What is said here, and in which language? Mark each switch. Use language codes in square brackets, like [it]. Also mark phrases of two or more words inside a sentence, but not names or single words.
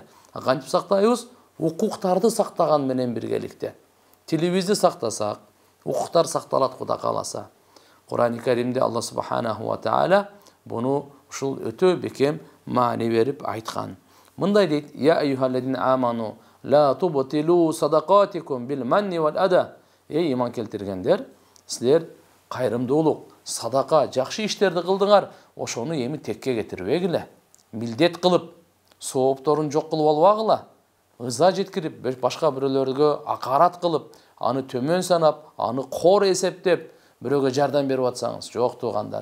[ky] Кантип сактайбыз? Укуктарды сактаган менен биргеликте. Тилибизди сактасак, укуктар сакталат Куда кааласа. [tr] Kur'an-ı Kerim'de Allah Subhanahu ve Teala bunu [ky] ушул өтө бекем маани берип айткан. [ar] Мындай дейт: "يا أيها الذين آمنوا لا تبطلوا صدقاتكم بالمن والأذى." Ey iman келтиргендер, силер кайрымдуулук, садака, жакшы иштерди кылдыңар, ошону эми текке кетирбегиле. Милдет кылып, соопторун жок кылып албагыла. Ыза жеткирип, башка бирөөлөргө акарат кылып, аны төмөн санап, аны кор эсептеп, бирөөгө жардам берип атсаңыз, жок тугандар.